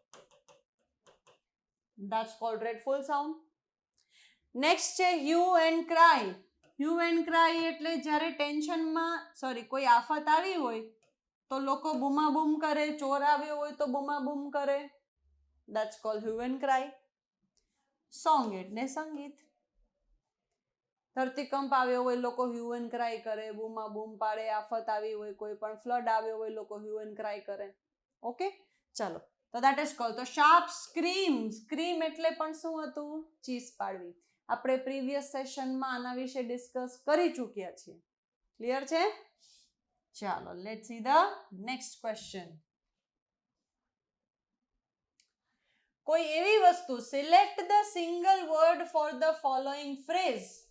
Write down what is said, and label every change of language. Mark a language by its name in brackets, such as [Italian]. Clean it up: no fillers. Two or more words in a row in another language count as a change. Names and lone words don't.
[English] that's called dreadful sound. [Gujarati] નેક્સ્ટ છે [English] hue and cry. hue and cry [Gujarati] એટલે જ્યારે ટેન્શનમાં કોઈ આફત આવી હોય તો લોકો બૂમાબૂમ કરે, ચોર આવ્યો હોય તો બૂમાબૂમ કરે. [English] That's called hue and cry. [Gujarati] Song એટલે સંગીત. ધરતીકંપ આવ્યો હોય લોકો [English] hue and cry [Gujarati] કરે, બૂમા બૂમ પાડે, આફત આવી હોય, કોઈ પણ ફ્લડ આવ્યો હોય લોકો [English] hue and cry [Gujarati] કરે. ઓકે, ચાલો. તો [English] that is called [Gujarati] તો [English] sharp scream. [Gujarati] Scream એટલે પણ શું હતું? ચીસ પાડવી. આપણે [English] previous sessionમાં [Gujarati] આના વિશે ડિસ્કસ કરી ચૂક્યા છીએ. ક્લિયર છે? ચાલો, [English] let's see the next question. [Gujarati] કોઈ એવી વસ્તુ, [English] select the single word for the following phrase.